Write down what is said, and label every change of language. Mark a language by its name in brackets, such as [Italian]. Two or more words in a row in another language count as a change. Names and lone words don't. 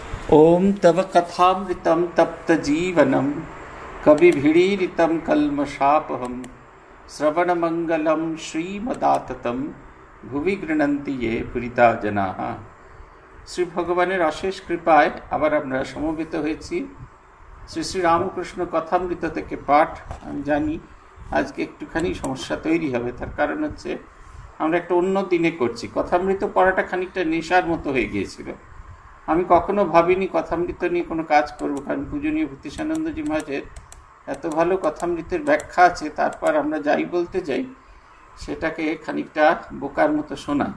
[Sanskrit] ओम तव कथामृतं तप्तजीवनं कविभिरीडितं कल्मषापहं श्रवणमंगलं श्रीमदाततं भुवि गृह्णन्ति ये पुरिता जनाः। [Bangla] শ্রী ভগবানের অশেষ কৃপায় আবার আমরা সমবেত হয়েছি শ্রী শ্রী রামকৃষ্ণ কথামৃত থেকে পাঠ। আমি জানি আজকে একটুখানি সমস্যা তৈরি হবে, তার কারণ হচ্ছে আমরা একটা অন্য দিনে করছি। কথামৃত পড়াটা খানিকটা নেশার মতো হয়ে গিয়েছিল। আমি কখনো ভাবিনি কথামৃত নিয়ে কোনো কাজ করব, কারণ পূজনীয় ভূতিসানন্দজি মহারাজের এত ভালো কথামৃতের ব্যাখ্যা আছে, তারপর আমরা যাই বলতে যাই সেটাকে খানিকটা বোকার মতো শোনায়।